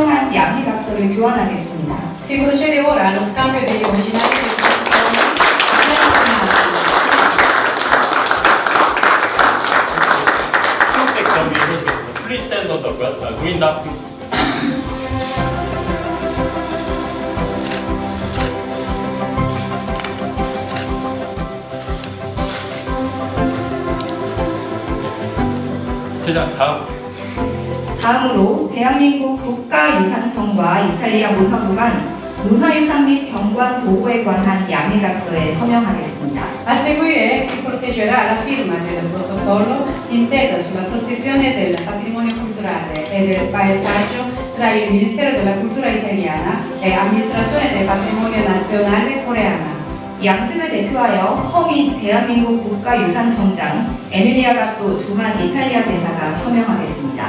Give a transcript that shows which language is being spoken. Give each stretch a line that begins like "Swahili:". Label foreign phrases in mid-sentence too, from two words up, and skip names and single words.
Korean: 서명한 양해각서를 교환하겠습니다.
Italian: Si procede ora allo scambio degli originali dei protocolli.
Korean: 초록색 점 위에 서시겠습니다.
English: Please stand on the green dot, please.
Korean: 대장 다음. 다음으로 대한민국 국가유산청과 이탈리아 문화부 간 문화유산 및 경관 보호에 관한 양해각서에 서명하겠습니다.
Italian: A seguire si proteggerà la firma del protocollo intesa sulla protezione del patrimonio culturale e del paesaggio tra il Ministero della Cultura italiana e Amministrazione del Patrimonio Nazionale coreana.
Korean: 양측을 대표하여 허민 대한민국 국가유산청장 에밀리아 gatto 주한 이탈리아 대사가 서명하겠습니다.